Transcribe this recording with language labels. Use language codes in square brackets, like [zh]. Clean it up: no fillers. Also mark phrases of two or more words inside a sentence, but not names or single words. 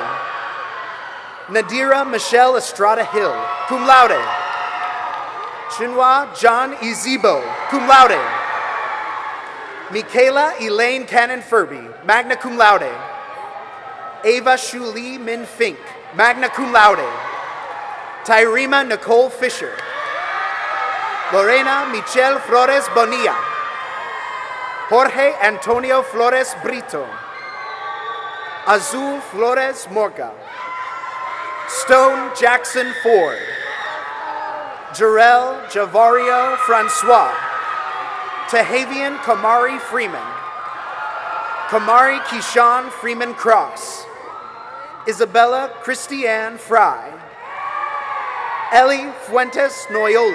[en] Nadira Michelle Estrada Hill, [la] cum laude. [en] Chinua John Ezebo, [la] cum laude. [en] Michaela Elaine Cannon Furby, [la] magna cum laude. [en] Ava Shuli Min Fink, [la] magna cum laude. [en] Tyrema Nicole Fisher. Lorena Michelle Flores Bonilla. Jorge Antonio Flores Brito. Azul Flores Morga. Stone Jackson Ford. Jarrell Javario Francois. Tehavian Kamari Freeman. Kamari Keyshawn Freeman Cross. Isabella Christiane Fry. Ellie Fuentes Noyola.